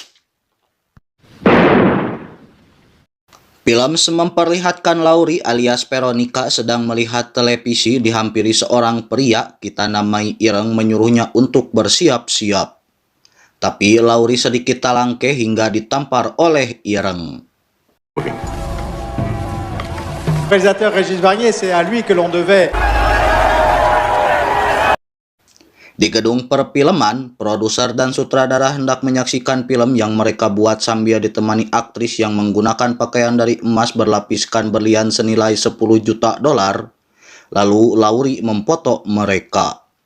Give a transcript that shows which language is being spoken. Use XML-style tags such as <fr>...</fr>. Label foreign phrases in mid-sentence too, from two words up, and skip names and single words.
<id>Film memperlihatkan Laurie alias Veronica sedang melihat televisi dihampiri seorang pria, kita namai Ireng, menyuruhnya untuk bersiap-siap. Tapi Laurie sedikit talangke hingga ditampar oleh Ireng.</id> <fr>Réalisateur Régis Barnier, c'est à lui que l'on devait.</fr> <id>Di gedung perfilman, produser dan sutradara hendak menyaksikan film yang mereka buat sambil ditemani aktris yang menggunakan pakaian dari emas berlapiskan berlian senilai 10 juta dolar. Lalu Laurie memfoto mereka.</id>